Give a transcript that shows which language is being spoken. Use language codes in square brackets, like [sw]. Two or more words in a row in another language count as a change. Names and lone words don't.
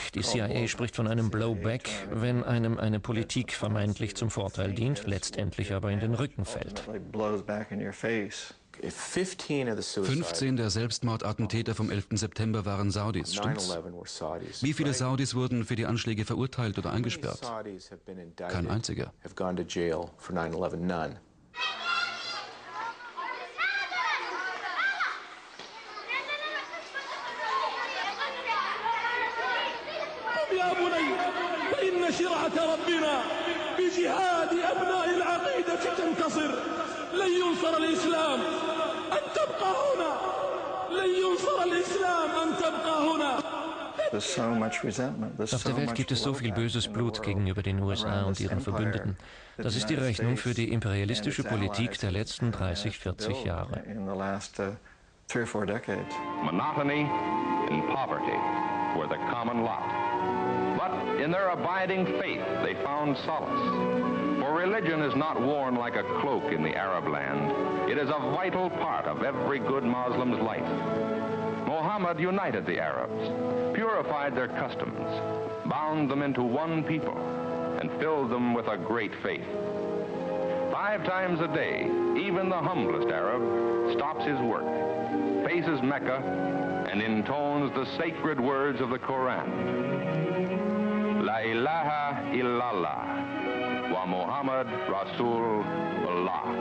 [de] Die CIA spricht von einem Blowback, wenn einem eine Politik vermeintlich zum Vorteil dient, letztendlich aber in den Rücken fällt. 15 der Selbstmordattentäter vom 11. September waren Saudis, stimmt's? Wie viele Saudis wurden für die Anschläge verurteilt oder eingesperrt? Kein einziger. [ar] شرعة ربنا بجهاد أبناء العقيدة تنتصر لن ينصر الإسلام أن تبقى هنا لن ينصر الإسلام أن تبقى هنا. [de] Auf der Welt gibt es so viel böses Blut gegenüber den USA und ihren Verbündeten. Das ist die Rechnung für die imperialistische Politik der letzten 30, 40 Jahre. [en] Monotony and poverty were the common lot. But in their abiding faith, they found solace. For religion is not worn like a cloak in the Arab land. It is a vital part of every good Muslim's life. Muhammad united the Arabs, purified their customs, bound them into one people, and filled them with a great faith. 5 times a day, even the humblest Arab stops his work, faces Mecca, and intones the sacred words of the Quran. [ar] لا إله إلا الله ومحمد رسول الله.